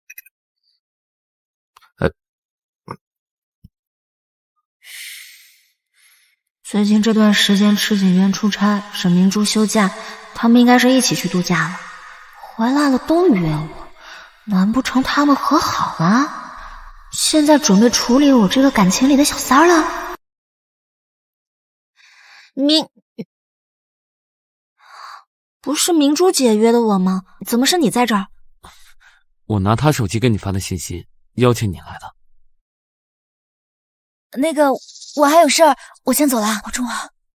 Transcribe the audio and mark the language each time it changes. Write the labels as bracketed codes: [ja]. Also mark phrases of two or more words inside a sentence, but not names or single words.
[zh] 最近這段時間池景淵出差，沈明珠休假，他們應該是一起去度假了。回來了都約我，難不成他們和好了？現在準備處理我這個感情裡的小三兒了？不是明珠姐约的我吗？怎么是你在这儿？我拿她手机给你发的信息，邀请你来的。那个，我还有事儿，我先走了，保重啊。